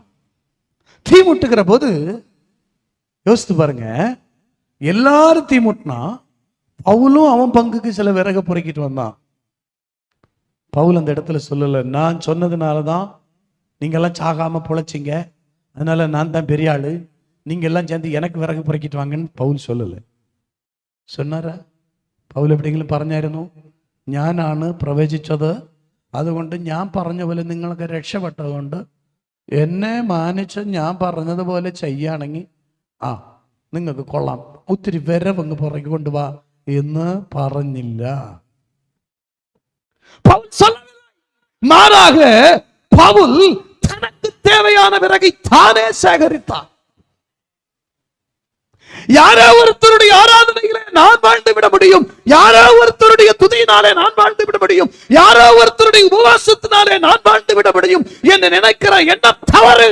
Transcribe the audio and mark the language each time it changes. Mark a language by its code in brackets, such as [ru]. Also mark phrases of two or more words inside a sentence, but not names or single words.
[ta] தீ மூட்டுகிற போது யோசித்து பாருங்க, எல்லாரும் தீ மூட்டினா பவுலும் அவன் பங்குக்கு சில விறகு பொறுக்கிட்டு வந்தான். பவுல் அந்த இடத்துல சொல்லல, நான் சொன்னதுனாலதான் நீங்க எல்லாம் சாகாம பொழைச்சிங்க, அதனால நான் தான் பெரிய ஆளு, நீங்க எல்லாம் சேர்ந்து எனக்கு விறகு பொறுக்கிட்டு வாங்கன்னு பவுல் சொல்லல. சொன்னாரா? [ml] പൗൽ എവിടെയെങ്കിലും പറഞ്ഞായിരുന്നു ഞാനാണ് പ്രവചിച്ചത്, അതുകൊണ്ട് ഞാൻ പറഞ്ഞ പോലെ നിങ്ങൾക്ക് രക്ഷപ്പെട്ടതുകൊണ്ട് എന്നെ മാനിച്ച് ഞാൻ പറഞ്ഞതുപോലെ ചെയ്യുകയാണെങ്കിൽ നിങ്ങൾക്ക് കൊള്ളാം, ഒത്തിരി വിരവങ്ങ് പുറകെ കൊണ്ടുവാ എന്ന് പറഞ്ഞില്ല. [ta] மாறாக பவுல் தனக்கு தேவையான விறகை தானே சேகரித்தார். யாரோ ஒருத்தருடைய ஆராதனையிலே நான் வாழ்ந்து விட முடியும், யாரோ ஒருத்தருடைய துதியினாலே நான் வாழ்ந்து விட முடியும், யாரோ ஒருத்தருடைய உபவாசத்தினாலே நான் வாழ்ந்து விட முடியும் என்று நினைக்கிற எண்ணம் தவறு.